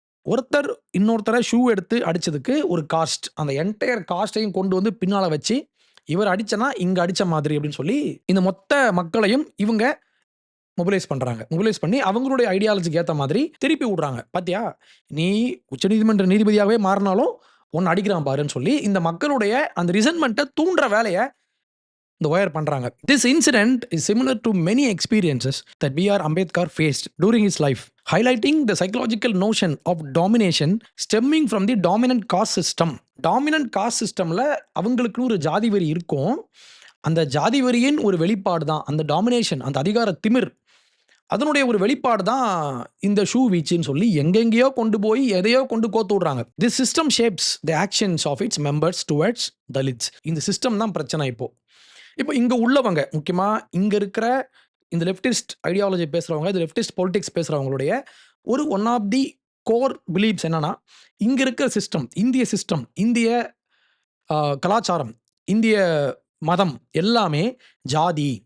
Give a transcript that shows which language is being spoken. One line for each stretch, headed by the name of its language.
Tamil: ஒருத்தர் இன்னொருத்தர ஷூ எடுத்து அடிச்சதுக்கு ஒரு காஸ்ட். அந்த என்டயர் காஸ்ட்டையும் கொண்டு வந்து பின்னால வச்சு, இவர் அடிச்சனா இங்க அடிச்ச மாதிரி அப்படின்னு சொல்லி, இந்த மொத்த மக்களையும் இவங்க மொபிலைஸ் பண்றாங்க. மொபிலைஸ் பண்ணி அவங்களுடைய ஐடியாலஜிக்கு ஏத்த மாதிரி திருப்பி விடுறாங்க. "பாத்தியா? நீ உச்சநீதிமன்ற நீதிபதியாவே மாறுனாலும், உன்ன அடிக்கிறான் பாருன்னு" சொல்லி இந்த மக்களுடைய அந்த ரிசென்ட்மென்ட்ட தூண்டுற வேலைய இந்த ஒயர் பண்றாங்க.
English: This incident is similar to many experiences that B.R. Ambedkar faced during his life, highlighting the psychological notion of domination stemming from the dominant caste system.
Tamil: Dominant caste systemல அவங்களுக்குன்னு ஒரு ஜாதி வெறி இருக்கும். அந்த ஜாதி வெறியின் ஒரு வெளிப்பாடு தான் அந்த டாமினேஷன், அந்த அதிகார திமிர். அதனுடைய ஒரு வெளிப்பாடு தான் இந்த ஷூ வீச்சுன்னு சொல்லி எங்கெங்கேயோ கொண்டு போய் எதையோ கொண்டு கோத்து விடுறாங்க.
English: This system shapes the actions of its members towards Dalits.
Tamil: இந்த சிஸ்டம் தான் பிரச்சனை இப்போ. இப்போ இங்க உள்ளவங்க, முக்கியமா இங்க இருக்கிற இந்த லெஃப்டிஸ்ட் ஐடியாலஜி பேசுறவங்க, இந்த லெஃப்டிஸ்ட் பொலிடிக்ஸ் பேசுறவங்களுடைய ஒரு one of the core believes என்னன்னா, இங்க இருக்கிற சிஸ்டம், இந்திய சிஸ்டம், இந்திய கலாச்சாரம், இந்திய மதம் எல்லாமே ஜாதி.